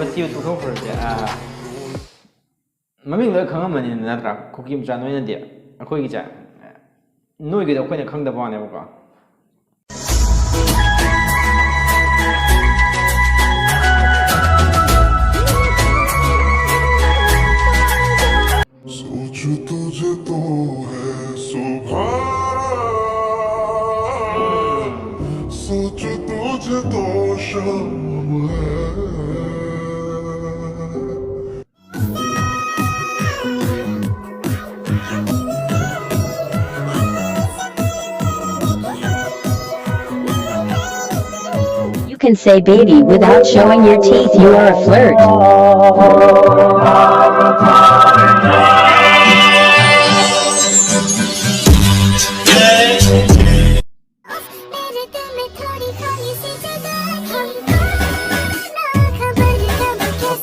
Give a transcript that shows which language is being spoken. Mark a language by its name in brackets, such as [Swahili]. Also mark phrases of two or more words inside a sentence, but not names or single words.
[Manipuri] ꯊꯤꯕ ꯇꯣꯛꯊꯣꯛꯈ꯭ꯔꯁꯦ ꯃꯃꯤꯡ ꯂꯣꯏ ꯈꯪꯉꯝꯃꯅꯤ ꯅꯠꯇ꯭ꯔꯥ ꯀꯨꯀꯤ ꯃꯆꯥ ꯅꯣꯏꯅꯗꯤ ꯑꯩꯈꯣꯏꯒꯤꯁꯦ ꯅꯣꯏꯒꯤꯗꯣ ꯑꯩꯈꯣꯏꯅ ꯈꯪꯗꯕ ꯋꯥꯅꯦꯕꯀꯣ [Hindi] सोचूं तुझे तो है सुबह सोचूं तुझे तो शाम है [English] You can say baby without showing your teeth. You are a flirt. Balala